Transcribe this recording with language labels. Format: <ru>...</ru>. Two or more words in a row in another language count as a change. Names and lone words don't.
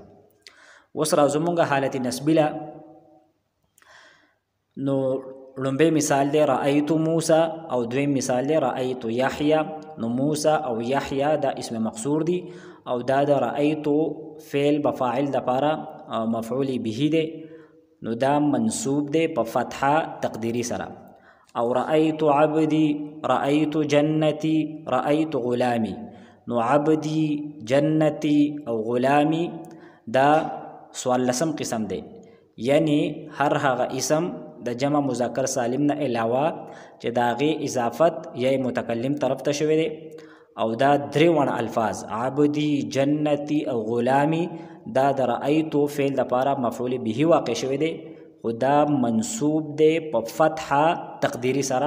<ps>اوس راځو مونږه حالت نسبی له. نو لومبه مثال دی</ps> <ar>رأیت موسی</ar> <ps>او دویم مثال دی</ps> <ar>رأیت یحیی.</ar> <ps>نو موسی او یحیی دا اسم مقصور دی او دا د رأیت فعل بفاعل د پاره مفعول به دی، نو دا منصوب دی په فتحه تقدیری سره.</ps> <ar>او رأیت عبدی، رأیت جنتی، رأیت غلامی.</ar> <ps>نو عبدی، جنتی او غلامی دا سوال لسم قسم دی، یعنی هر هغه اسم د جمع مذکر سالم نه علاوه چې د هغې اضافت یا متکلم طرف ته شوی دی او دا درې وړه الفاظ عبدی، جنتی او غلامی دا د رأیتو فعل دپاره مفعول به واقع شوی دی، خو دا منصوب دی په فتحه تقدیری سره.</ps>